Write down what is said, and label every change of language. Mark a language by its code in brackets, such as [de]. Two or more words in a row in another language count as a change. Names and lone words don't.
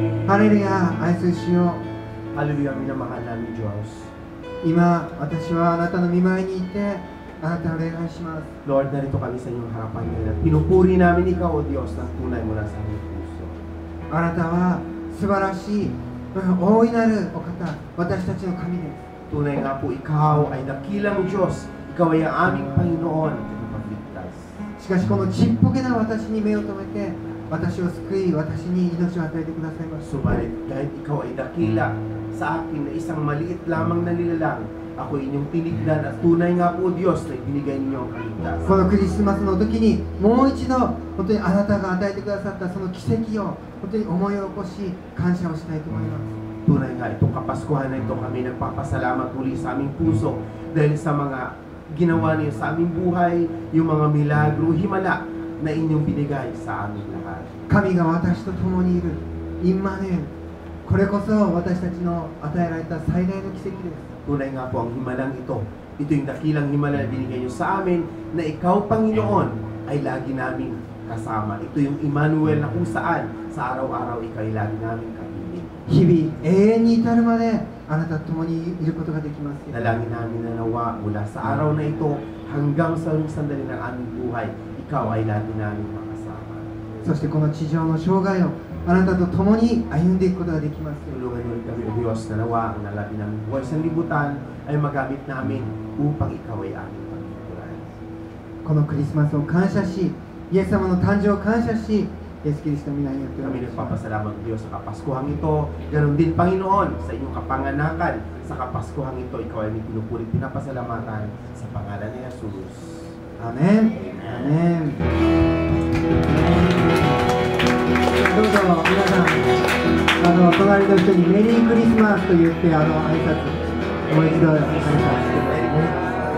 [ja] ハレルヤ、愛する主よ、 [tl] Hallelujah, minamahal namin Diyos. [ja] 今、私はあなたの御前にいて、あなたを礼拝します。 [tl] Lord, narito kami sa inyong harapan ngayon at pinupuri namin Ikaw, O Diyos, ng tunay mula sa aming puso. [ja] あなたは素晴らしい、大いなるお方、私たちの神です。 [tl] Tunay nga po, Ikaw ay dakilang Diyos. Ikaw ay ang aming Panginoon at magligtas. [ja] しかしこのちっぽけな私に目を留めて、私を救い、私に命を与えてくださいます。 [tl] Subalit, kahit Ikaw ay dakila sa akin na isang maliit lamang na nilalang, ako inyong tinignan at tunay nga po Diyos na ibinigay ninyo ang [ja] こ [tl] kaligtasan. [ja] のクリスマスの時にもう一度本当にあなたが与えてくださったその奇跡を本当に思い起こし感謝をしたいと思います。 [tl] Tunay nga, itong Kapaskuhan na ito kami nagpapasalamat muli sa aming puso dahil sa mga ginawa niyo sa aming buhay, yung mga milagro, himala na inyong binigay sa aming lahat. [ja] 神が私と共にいるインマヌエル、これこそ私たちの与えられた最大の奇跡です。 [tl] Tunay nga po ang himalang ito. Ito yung dakilang himala na binigay niyo sa amin na Ikaw, Panginoon, ay lagi naming kasama. Ito yung Emmanuel na kung saan sa araw-araw Ikaw ay lagi naming kapiling. [ja] 日々永遠に至るまであなたと共にいることができますよ。 [tl] Dalangin namin na nawa mula sa araw na ito hanggang sa huling sandali ng aming buhay, Ikaw ay lagi namin makasama. [ja] そしてこの地上の生涯をあなたと共に歩んでいくことができますよ。 [tl] Tulungan mo rin kami, O Diyos, na nawa ang nalabi namin buhay sa libutan ay magamit namin upang Ikaw ay aming pagtutunan. [ja] このクリスマスを感謝し、イエス様の誕生を感謝し、イエスキリストの皆によってお [tl] Kami [ja] 願いします。 [tl] nagpapasalamat, O Diyos, sa Kapaskuhang ito. Ganon din, Panginoon, sa inyong kapanganakan. Sa Kapaskuhang ito, Ikaw ay may pinupuri pinapasalamatan sa pangalan ni Jesus. [ja] アメン。アメン。どうぞ皆さん、隣の人にメリークリスマスと言って挨拶、もう一度挨拶してくださいね。